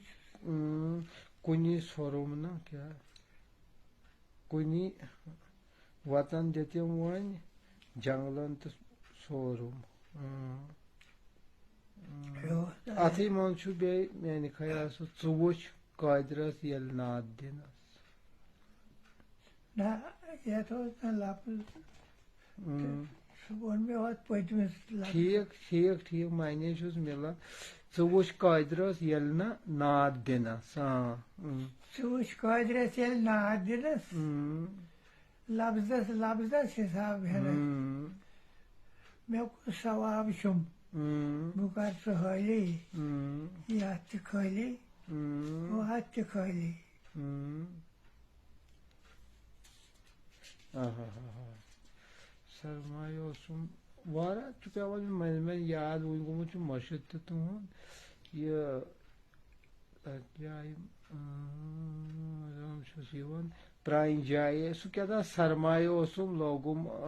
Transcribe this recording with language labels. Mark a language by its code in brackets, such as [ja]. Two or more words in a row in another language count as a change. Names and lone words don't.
[ks] کنی سورم نا کیا کنی وطن دتم ون جنگلن تو سورم اتھے من میانہ خیال سہ ژٕ وٕچھ قادرس ییٚلہِ ناد دِنس نہ یتھ اوس نہٕ لفظ سُہ ووٚن مےٚ ہوٚتھ پٔتمِس لفظ ٹھیک ٹھیک ٹھیک معنی چھُس مِلان ژٕ وٕچھ قادرس ییٚلہِ نہٕ ناد دِنس ژٕ وٕچھ قادرس ییٚلہِ ناد دِنس لفظس لفظس حساب ہینس مےٚ کُس ثواب چھُم بہٕ کر ژٕ حٲلی یہ ات خالی وہ ات خالی سرمایہ اوسُم واریاہ چھُ پیٚوان مےٚ یاد وٕنۍ گوٚمُت چھُ مٔشِد تہِ تُہُنٛد یہِ تَتھ جایہِ چھُس یِوان پرٛانہِ جایہِ سُہ کیٛاہ تام سرمایہ اوسُم لوگُم